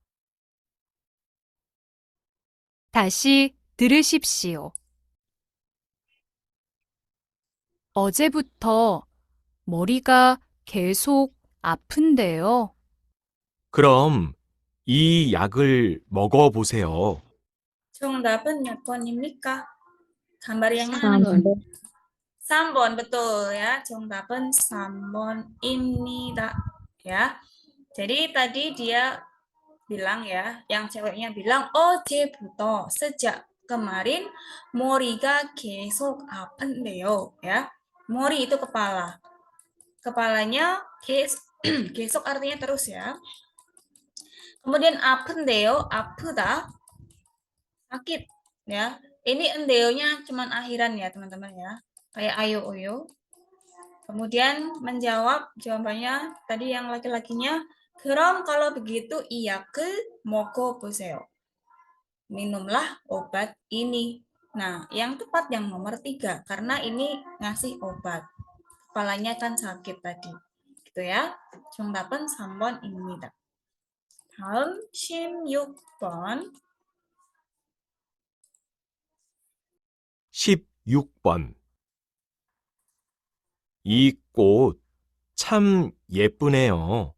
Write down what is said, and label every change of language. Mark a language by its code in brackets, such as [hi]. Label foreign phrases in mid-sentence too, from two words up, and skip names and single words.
[ko] 다시 들으십시오. 어제부터 머리가 계속 아픈데요. 그럼 이 약을 먹어보세요. 정답은 몇 번입니까? [id] gambar yang mana? 3번 betul ya. [ko] 정답은 3번입니다. [id] Ya. Jadi tadi dia bilang ya, yang ceweknya bilang 어제부터 sejak kemarin [ko] 머리가 계속 아픈데요 [id] ya. 머리 itu kepala. Kepalanya 계속 artinya terus ya. [ko] Kemudian 아픈데요, 아프다, [id] sakit ya. Ini endeonya cuman akhiran ya teman-teman ya. Kayak ayo oyo. Kemudian menjawab jawabannya tadi yang laki-lakinya, 그럼 kalau begitu [ko] 이약을 먹어보세요. [id] Minumlah obat ini. Nah, yang tepat yang nomor 3 karena ini ngasih obat. Kepalanya kan sakit tadi. Gitu ya. [ko] 정답은 3번입니다. 다음 16번. 16번. 이 꽃 참 예쁘네요.